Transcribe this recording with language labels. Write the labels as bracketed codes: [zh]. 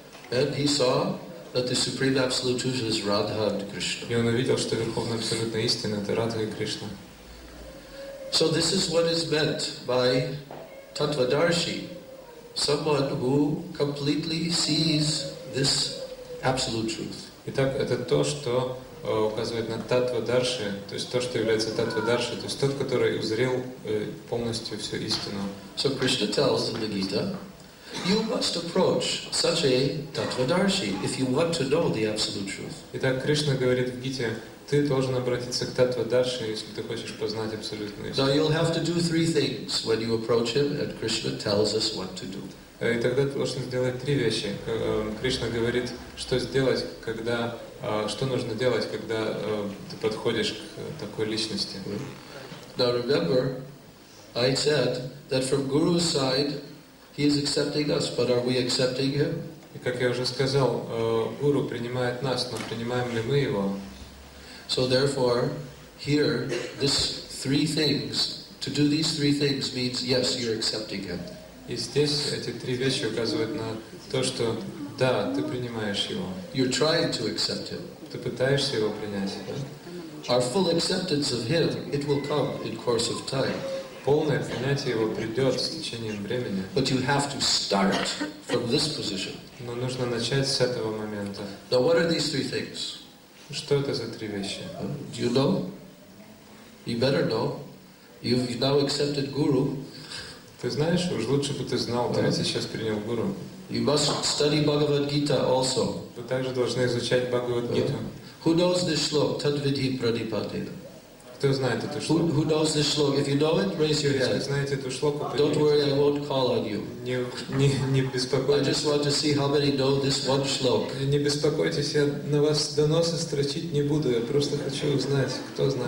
[en] And he saw that the Supreme Absolute Truth is Radha and Krishna. [ru] И он увидел, что Верховная Абсолютная Истина — это Радха и Кришна. [en] So this is what is meant by Tattvadarshi, someone who completely sees this Absolute Truth. [ru] Итак, это то, что указывает на Таттва-дарши, то есть то, что является Таттва-дарши, то есть тот, который узрел полностью всю истину. [en] So Krishna tells in the Gita, you must approach such a Tattvadarshi if you want to know the Absolute Truth. [ru] Итак, Кришна говорит в Гите, ты должен обратиться к Таттва-дарши, если ты хочешь познать абсолютную истину. [en] Now you'll have to do three things when you approach him, and Krishna tells us what to do. [ru] И тогда ты должен сделать три вещи. Кришна говорит, что сделать, когда, что нужно делать, когда ты подходишь к такой личности. [en] Now remember, I said that from Guru's side, he is accepting us, but are we accepting him? [ru] И как я уже сказал, Гуру принимает нас, но принимаем ли мы его? [en] So therefore, here, this three things, to do these three things means, yes, you're accepting him. [ru] И здесь эти три вещи указывают на то, что да, ты принимаешь его. [en] You're trying to accept him. [ru] Ты пытаешься его принять. [en] Our full acceptance of him, it will come in course of time. [ru] Полное принятие его придет с течением времени. [en] But you have to start from this position. [ru] Но нужно начать с этого момента. [en] Now what are these three things? [ru] Что это за три вещи? [en] Do you know? You better know. You've now accepted Guru. [ru] Ты знаешь, уж лучше бы ты знал, ты ведь сейчас принял Гуру. [en] You must study Bhagavad Gita also. [ru] Вы также должны изучать Бхагавад-гиту. [en] Who knows this shlok? [sa] Tadvidhi pranipatena. [ru] Кто знает эту шлоку? [en] Who knows this shlok? If you know it, raise your [ru] Если [en] hand. [ru] знаете эту шлоку, [en] Don't worry, I won't call on you. [ru] не [en] I [ru] беспокойтесь. [en] just want to see how many know this one shlok. [ru] Не беспокойтесь, я на вас доносы строчить не буду, я просто хочу узнать, кто знает.